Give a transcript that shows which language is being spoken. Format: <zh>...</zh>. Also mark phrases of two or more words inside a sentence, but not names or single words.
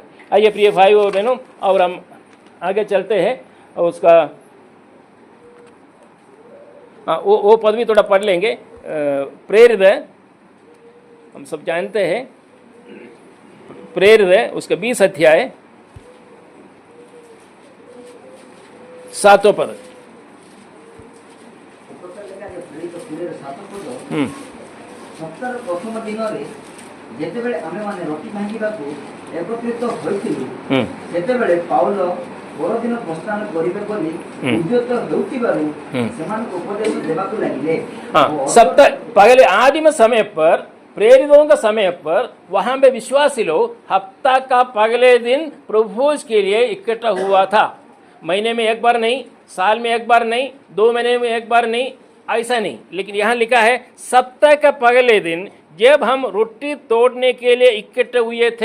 <hi>आइए प्रिय भाइयों और बहनों, और हम आगे चलते हैं और उसका वो पद भी थोड़ा पढ़ लेंगे। प्रेरित है, हम सब जानते हैं, प्रेरित है उसका 20 अध्याय 7 पद।</hi> <or>ସପ୍ତାହର ପ୍ରଥମ ଦିନରେ ଯେତେବେଳେ ଆମେମାନେ ରୋଟି ଭାଙ୍ଗିବାକୁ ଏକତ୍ରିତ ହୋଇଥିଲୁ ସେତେବେଳେ ପାଉଲ ପରଦିନ ପ୍ରସ୍ଥାନ କରିବେ ବୋଲି ଉଦ୍ୟତ ହେଉଥିବାରୁ ସେମାନଙ୍କୁ ଉପଦେଶ ଦେବାକୁ ଲାଗିଲେ।</or> <hi>सप्ताह पहले आदिम समय पर, प्रेरितों का समय पर वहां पे विश्वासी लोग हफ्ता का पहले दिन प्रभु के लिए इकट्ठा हुआ था। महीने में एक बार नहीं, साल में एक बार नहीं, 2 महीने में एक बार नहीं, ऐसा नहीं, लेकिन यहाँ लिखा है सप्ताह का पहले दिन जब हम रोटी तोड़ने के लिए इकट्ठे हुए थे।</hi>